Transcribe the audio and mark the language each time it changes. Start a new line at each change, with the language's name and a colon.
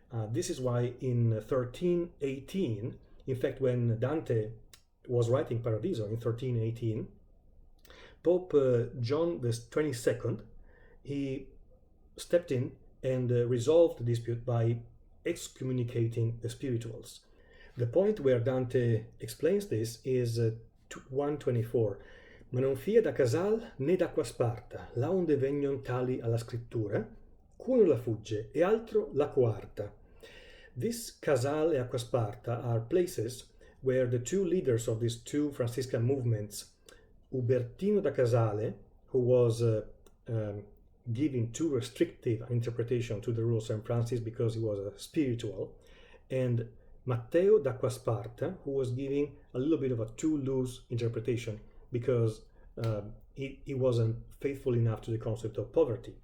English: This is why in 1318, in fact, when Dante was writing Paradiso in 1318, Pope John the 22nd, he stepped in and resolved the dispute by excommunicating the spirituals. The point where Dante explains this is 124.
Italian: Ma non fia da Casal né d'acqua sparta, là onde vegnon tali alla scrittura, cuno la fugge e altro la coarta.
English: This Casal e Acqua Sparta are places where the two leaders of these two Franciscan movements, Ubertino da Casale, who was giving too restrictive an interpretation to the rule of St. Francis because he was a spiritual, and Matteo d'Acqua Sparta, who was giving a little bit of a too loose interpretation because he wasn't faithful enough to the concept of poverty.